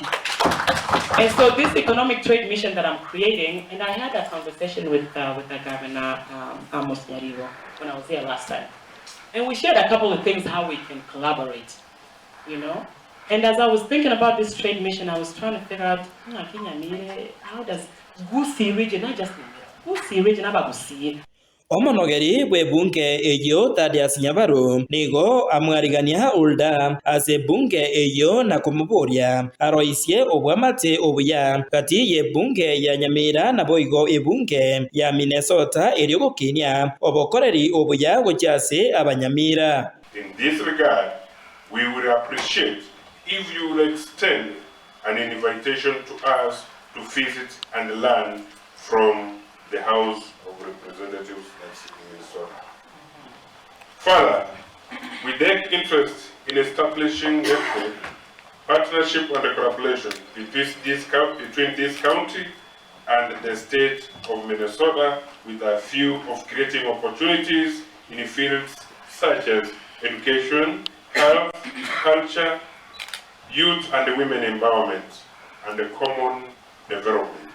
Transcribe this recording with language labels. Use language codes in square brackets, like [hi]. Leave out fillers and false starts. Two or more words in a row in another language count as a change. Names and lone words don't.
[en] And so this economic trade mission that I'm creating, and I had a conversation with the governor, Amos Nyariwa, when I was here last time. And we shared a couple of things, how we can collaborate, you know? And as I was thinking about this trade mission, I was trying to figure out, how does Gusi region, not just Gusi region, about Gusi. [guz] Omonogeri bwe bunge eyo Thaddeus Nyabaro nigo amwarigania Huldah ase bunge eyo na kumuburia aroisie obwamate obuya kati ye bunge ya Nyamira na boigo ebunge ya Minnesota eryogokinia obokoreri obuya gochase abanyamira. [en] In this regard, we would appreciate if you will extend an invitation to us to visit and learn from the House of Representatives in Minnesota. Further, we take interest in establishing a partnership and collaboration between this county and the state of Minnesota with a view of creating opportunities in fields such as education, health, culture, youth and women empowerment, and the common development.